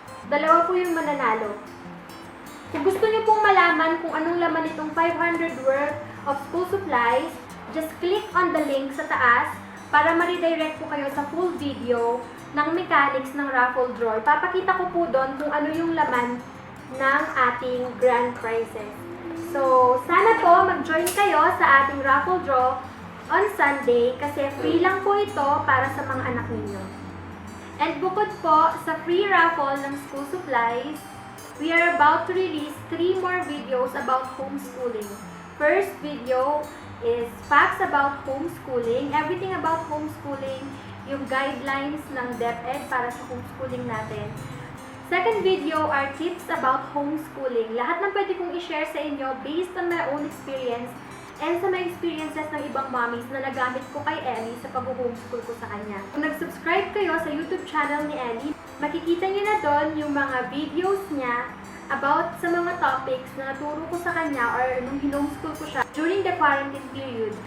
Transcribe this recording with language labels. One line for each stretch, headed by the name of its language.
Filipino: Dalawa po yung mananalo. Kung gusto nyo pong malaman kung anong laman itong 500 worth of school supplies,
English: just click on the link
Filipino: sa taas para ma-redirect po kayo sa full video ng mechanics ng raffle draw. Papakita ko po doon kung ano yung laman ng ating grand prizes. So, sana po mag-join kayo sa ating raffle draw on Sunday kasi free lang po ito para sa mga anak ninyo.
English: And
Filipino: bukod po sa
English: free raffle ng school supplies, we are about to release 3 more videos about homeschooling. First video is facts about homeschooling, everything about homeschooling,
Filipino: yung guidelines ng DepEd para sa homeschooling natin.
English: Second video are tips about homeschooling.
Filipino: Lahat ng pwede kong i-share sa inyo
English: based on my own experience
Filipino: and sa mga experiences ng ibang mommies na nagamit ko kay Ellie sa pag-homeschool ko sa kanya. Kung nag-subscribe kayo sa YouTube channel ni Ellie, makikita niyo na doon yung mga videos niya about sa mga topics na naturo ko sa kanya or nung hinomeschool ko siya
English: during the quarantine period.